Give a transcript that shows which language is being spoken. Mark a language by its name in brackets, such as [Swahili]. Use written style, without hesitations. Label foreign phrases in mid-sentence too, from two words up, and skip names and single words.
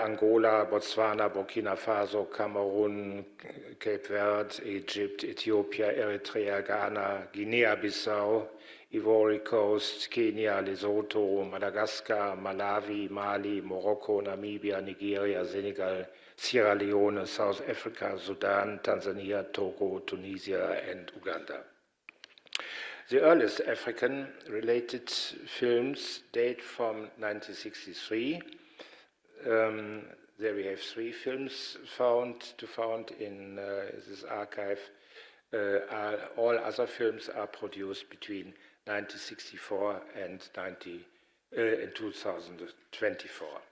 [English] Angola, Botswana, Burkina Faso, Cameroon, Cape Verde, Egypt, Ethiopia, Eritrea, Ghana, Guinea-Bissau, Ivory Coast, Kenya, Lesotho, Madagascar, Malawi, Mali, Morocco, Namibia, Nigeria, Senegal, Sierra Leone, South Africa, Sudan, Tanzania, Togo, Tunisia, and Uganda. The earliest African-related films date from 1963. There we have 3 films found in this archive. All other films are produced between 1964 and 2024.